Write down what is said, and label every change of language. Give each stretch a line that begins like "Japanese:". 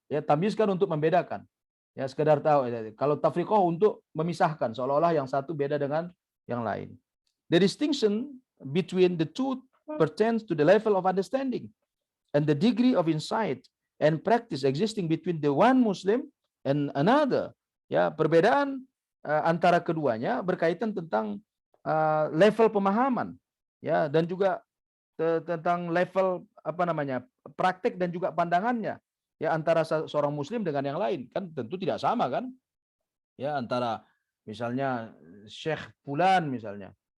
Indonesian: Ya, tamyiz kan untuk membedakan. Ya, sekedar tahu. Kalau tafriqah untuk memisahkan, seolah-olah yang satu beda dengan yang lain.
English: The distinction between the two pertains to the level of understanding and the degree of insight and practice existing between the one Muslim and another.
Indonesian: Ya, perbedaan antara keduanya berkaitan tentang level pemahaman, ya, dan juga tentang level praktek dan juga pandangannya, ya, antara seorang Muslim dengan yang lain. Kan tentu tidak sama kan, ya, antara misalnya Syekh Fulan misalnya.